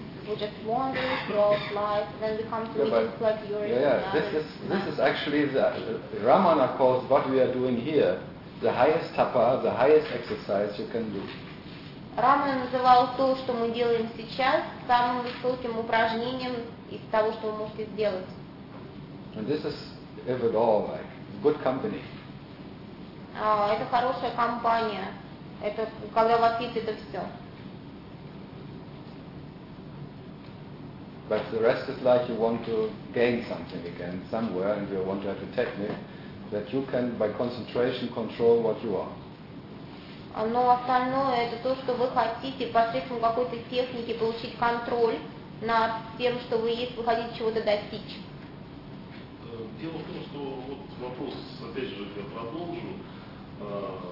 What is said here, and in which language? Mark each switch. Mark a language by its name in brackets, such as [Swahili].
[English] We just wander throughout life, then we come to meet with your reality. This is actually the Ramana calls what we are doing here the highest tapa, the highest exercise you can do. [Russian] Рамана называл то, что мы делаем сейчас, самым высоким упражнением из того, что вы можете сделать. [English] And this is if at all like good company. [Russian] Это хорошая компания. Это когда у вас есть это все. [English] But the rest is like you want to gain something again somewhere, and you want to have a technique that you can, by concentration, control what you are. [Russian] Но остальное это то, что вы хотите посредством какой-то техники получить контроль над тем, что вы есть, вы хотите чего-то достичь. Дело в том, что вот вопрос, опять же, я продолжу.